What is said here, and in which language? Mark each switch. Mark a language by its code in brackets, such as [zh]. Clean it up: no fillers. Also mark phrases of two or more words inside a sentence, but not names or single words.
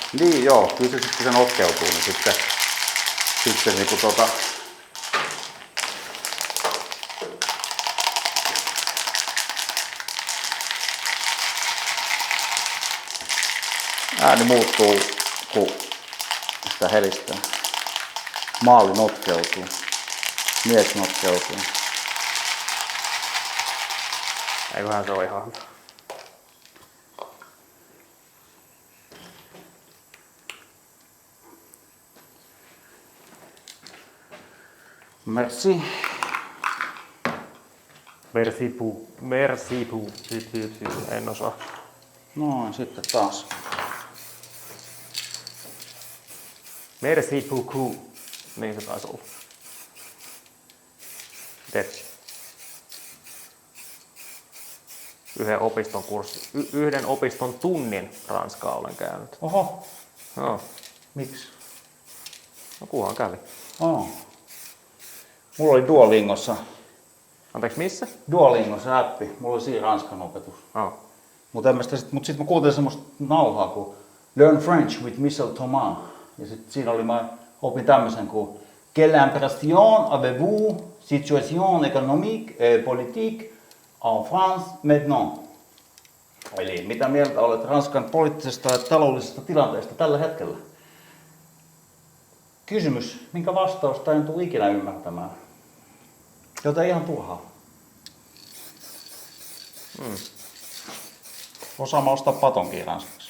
[fi] Niin joo, kyllä se sitten sen otkeutuu, niin sitten niinku ääni muuttuu, kun sitä helistää. Maali notkeutuu. Mies notkeutuu. Eiköhän se ole ihan hyvä. [fr] Merci. Merci beaucoup. [fi] En osaa. Noin, sitten taas. [fr] Merci beaucoup. [fi] Niin se taisi olla. Tetsi. Yhden opiston tunnin ranskaa olen käynyt. Oho. No, Miksi? no kunhan kävi. Oh. Mulla oli Duolingossa Anteeksi, missä? Duolingo, se appi. Mulla oli siinä ranskan opetus. Oh. Mutta sit mä kuuntelin semmoista nauhaa kuin Learn French with Michel Thomas. Ja sit siinä oli, mä opin tämmösen kuin [fr] Quelle impression avez-vous situation économique et politique en France maintenant? [fi] Eli mitä mieltä olet Ranskan poliittisesta ja taloudellisesta tilanteesta tällä hetkellä? Kysymys, minkä vastausta en tule ikinä ymmärtämään. Joten ihan turhaa. Osaamme ostaa patonkia ranskaksi.